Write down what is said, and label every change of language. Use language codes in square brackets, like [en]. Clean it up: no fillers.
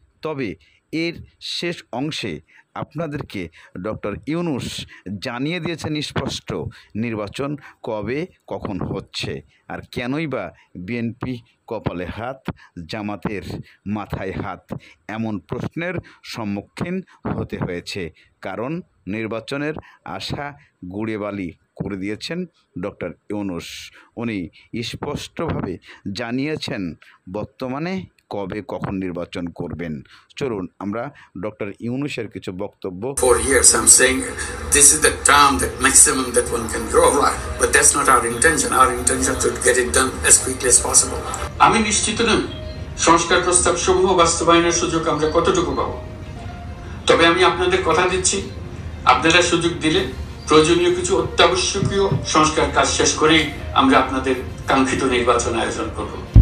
[bn] তবে এর শেষ অংশে আপনাদেরকে ডক্টর ইউনূস জানিয়ে দিয়েছেন স্পষ্ট নির্বাচন কবে কখন হচ্ছে, আর কেনই বা বিএনপি কপালে হাত, জামাতের মাথায় হাত, এমন প্রশ্নের সম্মুখীন হতে হয়েছে। কারণ নির্বাচনের আশা গুড়ে বালি করে দিয়েছেন ডক্টর ইউনূস। উনি স্পষ্টভাবে জানিয়েছেন বর্তমানে কবে কখন নির্বাচন করবেন। চলুন আমরা ডক্টর ইউনূসের কিছু বক্তব্য। [en] 4 years I'm saying this is the term that maximum that one can grow, but that's not our intention. Our intention to get it done as quickly as possible. [bn] আমি নিশ্চিত নই সংস্কার প্রস্তাব সমূহ বাস্তবায়নের সুযোগ আমরা কতটুকু পাবো, তবে আমি আপনাদের কথা দিচ্ছি, আপনারা সুযোগ দিলে প্রয়োজনীয় কিছু অত্যাবশ্যকীয় সংস্কার কাজ শেষ করেই আমরা আপনাদের কাঙ্ক্ষিত নির্বাচন আয়োজন করব।